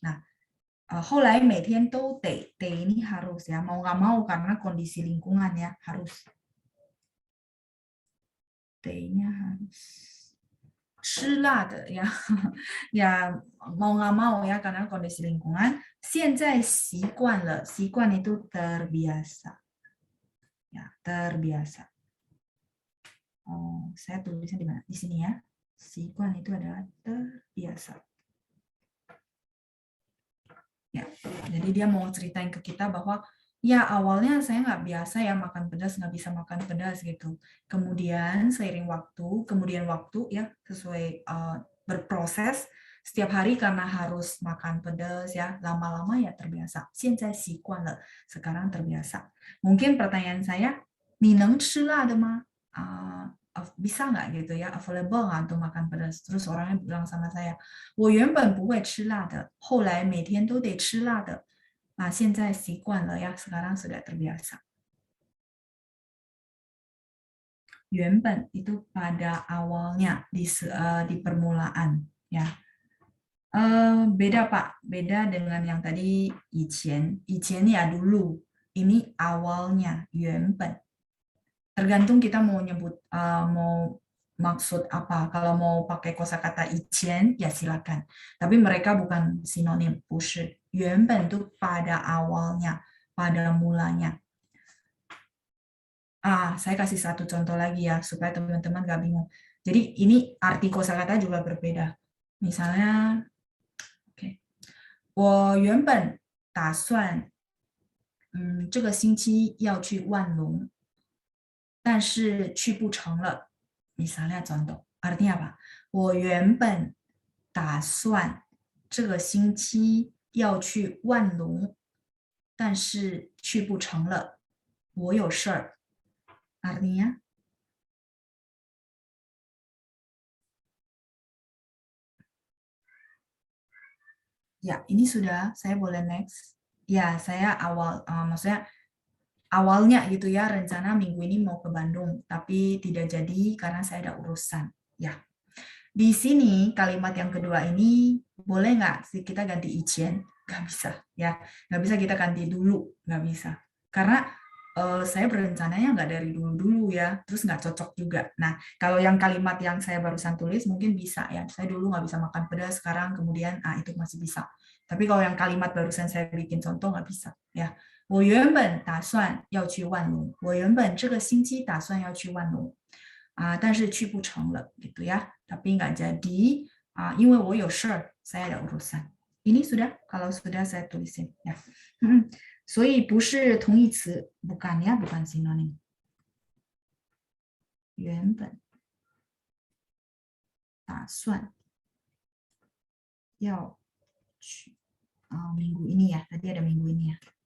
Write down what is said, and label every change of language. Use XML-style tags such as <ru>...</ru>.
<id>Nah,</id> <zh>后来每天都得</zh> <id>ini harus ya, mau nggak mau karena kondisi lingkungan ya, harus. T-nya harus.</id> <zh>吃辣的</zh> <id>ya, ya mau nggak mau ya karena kondisi lingkungan.</id> <zh>现在习惯了, 习惯</zh> <id>itu terbiasa. Ya, terbiasa. Oh, saya tulisnya di mana? Di sini ya. 习惯 itu adalah terbiasa. Ya, jadi dia mau ceritain ke kita bahwa ya awalnya saya nggak biasa ya makan pedas, nggak bisa makan pedas gitu. Kemudian seiring waktu, ya sesuai berproses setiap hari karena harus makan pedas ya, lama-lama ya terbiasa.</id> <zh>现在习惯了,</zh> <id>sekarang terbiasa. Mungkin pertanyaan saya,</id> <zh>你能吃辣的吗?</zh> <id>Bisa nggak gitu ya, available nggak untuk makan pedas? Terus orangnya bilang sama saya,</id> <zh>我原本不会吃辣的，后来每天都得吃辣的。现在习惯了</zh> <id>ya, sekarang sudah terbiasa. 原本 itu pada awalnya di permulaan ya. Beda Pak, beda dengan yang tadi 以前 ya dulu, ini awalnya 原本. Tergantung kita mau nyebut mau maksud apa. Kalau mau pakai kosakata 以前 ya silakan. Tapi mereka bukan sinonim,</id> <zh>不是.</zh> <id>原本 itu pada awalnya, pada mulanya. Saya kasih satu contoh lagi ya supaya teman-teman gak bingung. Jadi ini arti kosakata juga berbeda. Misalnya, oke.</id> <zh>我原本打算这个星期要去万隆，但是去不成了。</zh> <id>Misalnya contoh, artinya apa?</id> <zh>我原本打算这个星期要去万隆，但是去不成了。我有事儿。</zh> <id>Artinya? Ya, ini sudah. Saya boleh next. Ya, saya maksudnya awalnya gitu ya, rencana minggu ini mau ke Bandung, tapi tidak jadi karena saya ada urusan. Ya, di sini kalimat yang kedua ini boleh nggak sih kita ganti 以前?Nggak bisa, ya. Nggak bisa kita ganti dulu, nggak bisa. Karena saya berencananya nggak dari dulu-dulu ya, terus nggak cocok juga. Nah, kalau yang kalimat yang saya barusan tulis mungkin bisa ya. Saya dulu nggak bisa makan pedas, sekarang kemudian itu masih bisa. Tapi kalau yang kalimat barusan saya bikin contoh nggak bisa ya.</id> <zh>我原本打算要去万隆，我原本这个星期打算要去万隆，但是去不成了</zh> <id>gitu ya. Tapi nggak jadi,</id> <zh>因为我有事儿,</zh> <id>saya ada urusan. Ini sudah, kalau sudah saya tulisin ya.</id> <zh>所以不是同义词,</zh> <id>bukan ya, bukan sinonim.</id> <zh>原本打算要去</zh> <id>minggu ini ya, tadi ada minggu ini ya.</id>